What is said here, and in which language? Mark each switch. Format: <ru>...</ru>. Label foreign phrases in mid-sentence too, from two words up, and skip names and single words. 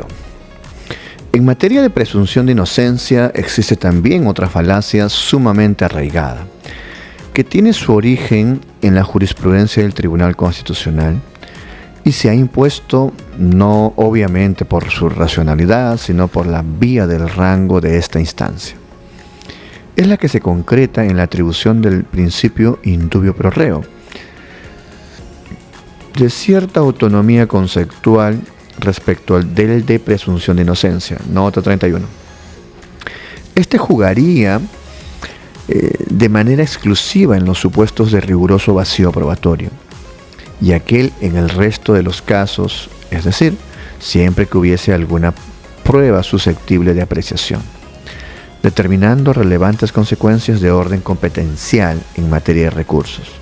<es>En materia de presunción de inocencia existe también otra falacia sumamente arraigada, que tiene su origen en la jurisprudencia del Tribunal Constitucional y se ha impuesto no obviamente por su racionalidad, sino por la vía del rango de esta instancia. Es la que se concreta en la atribución del principio</es> <la>in dubio pro reo,</la> <es>de cierta autonomía conceptual respecto al del de presunción de inocencia, nota 31. Este jugaría de manera exclusiva en los supuestos de riguroso vacío probatorio, y aquel en el resto de los casos, es decir, siempre que hubiese alguna prueba susceptible de apreciación, determinando relevantes consecuencias de orden competencial en materia de recursos.</es>